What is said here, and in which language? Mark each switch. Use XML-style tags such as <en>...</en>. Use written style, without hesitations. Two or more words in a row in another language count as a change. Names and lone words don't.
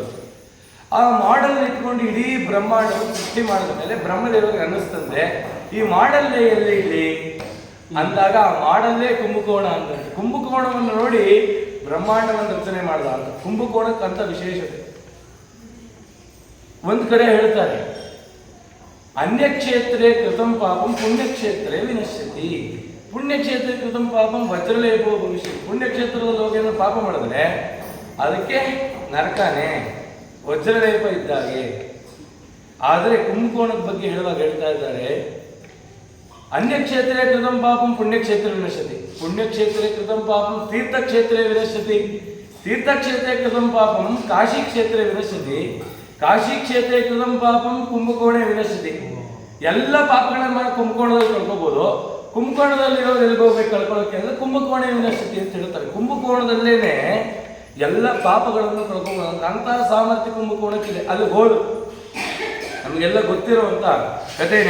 <kn>ಆ ಮಾಡೆಲ್ ಇಟ್ಕೊಂಡು ಇಡೀ ಬ್ರಹ್ಮಾಂಡವನ್ನು ಸೃಷ್ಟಿ ಮಾಡಿದ ಮೇಲೆ ಬ್ರಹ್ಮದೇವರಿಗೆ ಅನ್ನಿಸ್ತಂತೆ ಈ ಮಾಡೆಲ್ ಎಲ್ಲಿ ಇಲ್ಲಿ ಅಂದಾಗ ಆ ಮಾಡಲ್ಲೇ ಕುಂಭಕೋಣ ಅಂತ. ಕುಂಭಕೋಣವನ್ನು ನೋಡಿ ಬ್ರಹ್ಮಾಂಡವನ್ನು ರಚನೆ ಮಾಡಿದ ಅಂತ. ಕುಂಭಕೋಣಕ್ಕಂತ ವಿಶೇಷತೆ. ಒಂದು ಕಡೆ ಹೇಳ್ತಾರೆ,</kn> <sa>ಅನ್ಯಕ್ಷೇತ್ರೇ ಕೃತಂ ಪಾಪಂ ಪುಣ್ಯಕ್ಷೇತ್ರೇ ವಿನಶ್ಯತಿ. ಪುಣ್ಯಕ್ಷೇತ್ರ ಕೃತಂ ಪಾಪಂ ವಜ್ರಲೇಪೋ ಭವಿಷ್ಯತಿ.</sa> <kn>ಪುಣ್ಯಕ್ಷೇತ್ರದಲ್ಲಿ ಹೋಗಿ ಪಾಪ ಮಾಡಿದ್ರೆ ಅದಕ್ಕೆ ನರಕನೇ, ವಜ್ರಲೇಪ ಇದ್ದಾಗೆ. ಆದರೆ ಕುಂಭಕೋಣದ ಬಗ್ಗೆ ಹೇಳುವಾಗ ಹೇಳ್ತಾ ಇದ್ದಾರೆ,</kn> <sa>ಅನ್ಯಕ್ಷೇತ್ರೇ ಕೃತಂ ಪಾಪಂ ಪುಣ್ಯಕ್ಷೇತ್ರ ವಿನಶ್ಯತಿ. ಪುಣ್ಯಕ್ಷೇತ್ರೇ ಕೃತಂ ಪಾಪಂ ತೀರ್ಥಕ್ಷೇತ್ರೇ ವಿನಶ್ಯತಿ. ತೀರ್ಥಕ್ಷೇತ್ರೇ ಕೃತಂ ಪಾಪಂ ಕಾಶಿ ಕ್ಷೇತ್ರೇ ವಿನಶ್ಯತಿ. ಕಾಶಿ ಕ್ಷೇತ್ರೇ ಕೃತಂ ಪಾಪಂ ಕುಂಭಕೋಣೆ ವಿನಶ್ಯತಿ.</sa> <kn>ಎಲ್ಲ ಪಾಪಗಳನ್ನ ಮಾಡಿ ಕುಂಭಕೋಣದಲ್ಲಿ ಕಳ್ಕೋಬಹುದು. ಕುಂಭಕೋಣದಲ್ಲಿರೋದು ಎಲ್ಲಿಗೆ ಹೋಗ್ಬೇಕು ಕಳ್ಕೊಳ್ಳೋಕೆ ಅಂದ್ರೆ</kn> <sa>ಕುಂಭಕೋಣೆ ವಿನಶ್ಯತಿ</sa> <kn>ಅಂತ ಹೇಳ್ತಾರೆ. ಕುಂಭಕೋಣದಲ್ಲೇನೆ ಎಲ್ಲ ಪಾಪಗಳನ್ನು ಕಳ್ಕೋಬಹುದು. ಅಂತಹ ಸಾಮರ್ಥ್ಯ ಕುಂಭಕೋಣಕ್ಕಿದೆ. ಅಲ್ಲಿ ಹೋಳು ನಮಗೆಲ್ಲ ಗೊತ್ತಿರುವಂತ ಕಥೆನೇ.</kn>